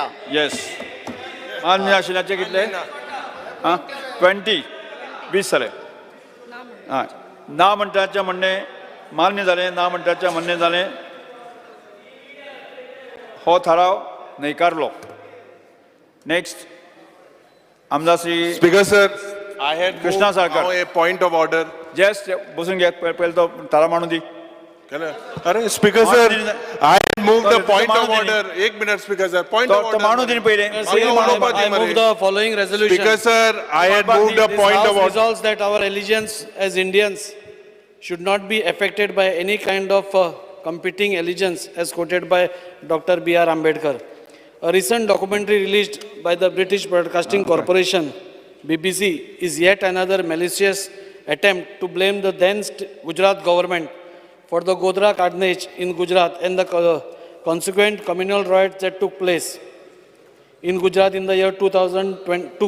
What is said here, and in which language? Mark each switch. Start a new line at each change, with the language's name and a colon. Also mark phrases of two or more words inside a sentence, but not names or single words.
Konkani: येस मान्य आशिल्ल्याचे कितले आं 20 जाले हय ना म्हणटाचें म्हणणें मान्य जालें ना म्हणटाचें म्हणणें जालें हो थाराव न्हयकारलो नेक्स्ट आमदार श्री
English: speaker sir I had
Konkani: कृष्णा साळकर.
English: a point of order
Konkani: जस्ट बसून घ्यात पहिले तो थाराव मांडून दी
English: अरे speaker sir I move the point of
Konkani: माणूस
English: order एक minute speaker sir point
Konkani: तो
English: ऑफ
Konkani: तो मांडून दी पहिले
English: I move the following resolution. speaker sir I had move the This पॉइंट House of order resolves that our allegiance as Indians should not be affected by any kind of competing allegiance as quoted by Dr. B.R. Ambedkar. A recent documentary released by the British Broadcasting Corporation, BBC, is yet another malicious attempt to blame the then Gujarat government for the Godhra carnage in Gujarat and the consequent communal riots that took place in Gujarat in the year 2022.